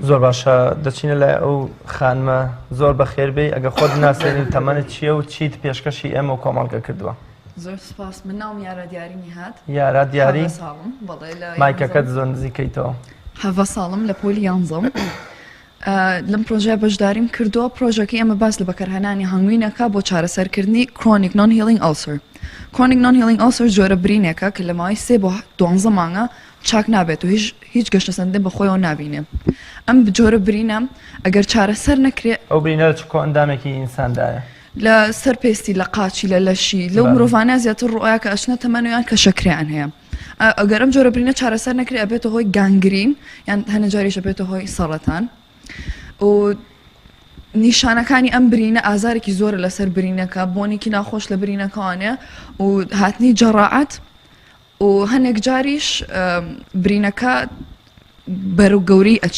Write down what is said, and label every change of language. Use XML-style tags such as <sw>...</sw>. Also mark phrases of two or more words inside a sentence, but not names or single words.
<ckb>زۆر باشە دەچینە لای ئەو خانمە زۆر بەخێر بێ ئەگە خۆت ناسێنین تەمەنت چییە و چیت پێشکەشی ئێمە و کۆمەڵگە کردووە زۆر سپاس من ناوم یارە دیاری نهات یارە دیاری مایکەکەت زۆر نزیکەیتەوە هەڤە ساڵم لە پۆلی یانزەم لەم پرۆژەیە بەشداریم کردووە پرۆژەکەی ئەمە باس لە بەکارهێنانی هەنگوینەکە بۆ چارەسەرکردنی</ckb> <en>chronic non-healing ulcer chronic non-healing ulcer</en> <ckb>جۆرە برینێکە کە لە ماوەی 3 بۆ 12 مانگە چاک نابێت و هیچ گەشتەسەندە بەخۆیەوە نابینێ ئەم جۆرە برینە ئەگەر چارەسەر نەکرێت ئەو برینە چ ئەندامێکی ئینساندایە لە سەرپێستی لە قاچی لە لەشی لەو مرۆڤانە زیاتر ڕۆیە کە ئەشنە تەمەنویان کە شەکریان هەیە ئەگەر ئەم جۆرە برینە چارەسەر نەکرێت ئەبێتە هۆی گانگرین یان هەنە جاریش ئەبێتە هۆی سەڵەتان و نیشانەکانی ئەم برینە ئازارێکی زۆرە لەسەر برینەکە بۆنێکی ناخۆش لە برینەکەوانێ و هاتنی جەڕاعەت و هەنێک جاریش برینەکە بەرەو گەورەی ئەچێ</ckb>